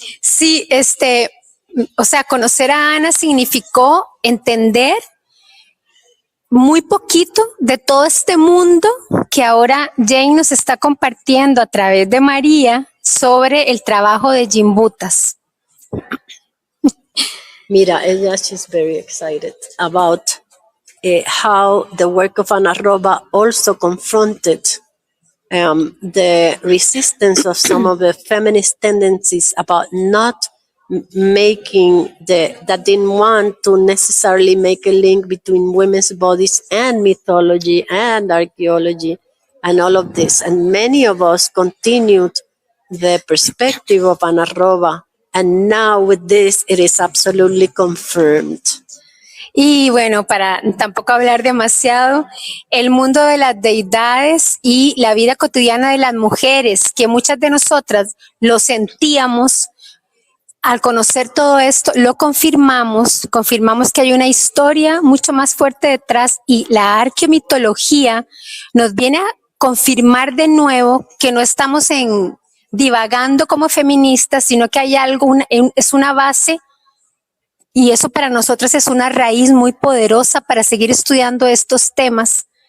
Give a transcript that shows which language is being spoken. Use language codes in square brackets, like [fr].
[es] Sí, o sea, conocer a Ana significó entender muy poquito de todo este mundo que ahora Jane nos está compartiendo a través de María sobre el trabajo de Gimbutas. Mira, [en] she's very excited about how the work of Ana Roba also confronted the resistance of some of the feminist tendencies about not making that didn't want to necessarily make a link between women's bodies and mythology and archaeology and all of this. And many of us continued the perspective of Ana Roba, and now with this it is absolutely confirmed. [es] Y bueno, para tampoco hablar demasiado, el mundo de las deidades y la vida cotidiana de las mujeres, que muchas de nosotras lo sentíamos. Al conocer todo esto, lo confirmamos que hay una historia mucho más fuerte detrás, y la arqueomitología nos viene a confirmar de nuevo que no estamos divagando como feministas, sino que hay algo, es una base, y eso para nosotros es una raíz muy poderosa para seguir estudiando estos temas.